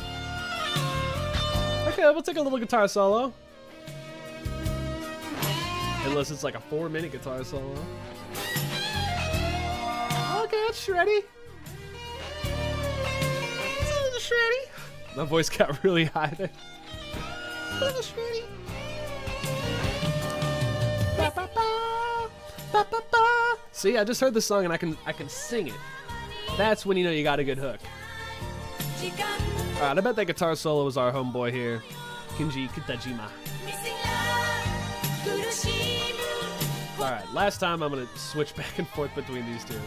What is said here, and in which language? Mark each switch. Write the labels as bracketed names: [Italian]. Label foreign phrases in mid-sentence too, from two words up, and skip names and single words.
[English] Okay, we'll take a little guitar solo. Unless it's like a 4-minute guitar solo. Okay, it's shreddy. It's a little shreddy. My voice got really high there. A little shreddy. Ba, ba, ba, ba, ba, ba. See, I just heard the song and I can sing it. That's when you know you got a good hook. Alright, I bet that guitar solo was our homeboy here, Kinji Kitajima. Alright, last time I'm going to switch back and forth between these two.